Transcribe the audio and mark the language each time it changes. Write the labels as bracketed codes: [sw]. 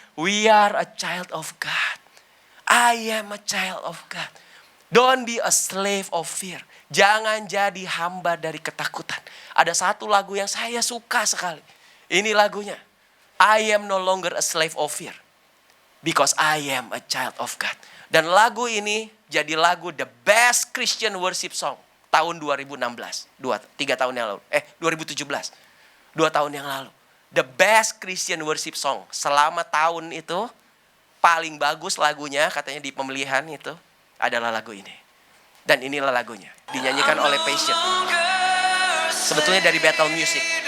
[en] We are a child of God. I am a child of God. Don't be a slave of fear. [id] Jangan jadi hamba dari ketakutan. Ada satu lagu yang saya suka sekali. Ini lagunya. [en] I am no longer a slave of fear. Because I am a child of God. [id] Dan lagu ini jadi lagu [en] the best Christian worship song [id] tahun 2016. 3 tahun yang lalu. 2017. 2 tahun yang lalu. [en] The best Christian worship song. [id] Selama tahun itu paling bagus lagunya katanya di pemilihan itu adalah lagu ini. Dan inilah lagunya. Dinyanyikan oleh Passion. Sebetulnya dari Battle Music.